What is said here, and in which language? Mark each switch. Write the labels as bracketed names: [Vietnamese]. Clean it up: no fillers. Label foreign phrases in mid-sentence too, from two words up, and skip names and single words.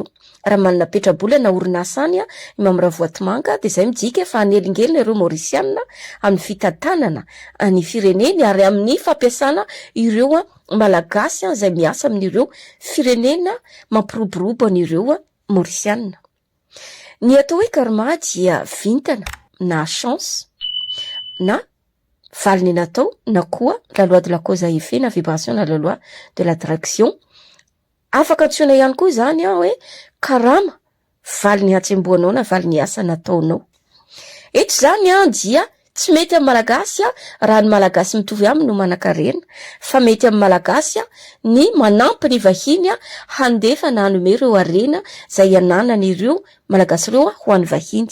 [Malagasy] Raha manana petrabola na orinasa any i Mamaravoatomanga dia izay midika fa anelingelina ireo Mauriciana amin'ny fitantanana ny fireneny ary amin'ny fampiasana ireo malagasy izay miasa amin'ireo firenena mampiroborobo an'ireo Mauriciana. Ny atao hoe karma dia vintana na chance na valiny natao na koa [French] la loi de la cause à effet [Malagasy] na vibration na [French] la loi de l'attraction. [Malagasy] Afaka antsoina ihany koa izany hoe karama, valiny hatsembohanao na valiny asa nataonao. Eto izany dia tsy mety amin'ny malagasy raha ny malagasy mitovy aminy no manan-karena, fa mety amin'ny malagasy ny manampy ny vahiny handefa na hanome ireo arena izay ananan'ireo malagasy ireo ho an'ny vahiny.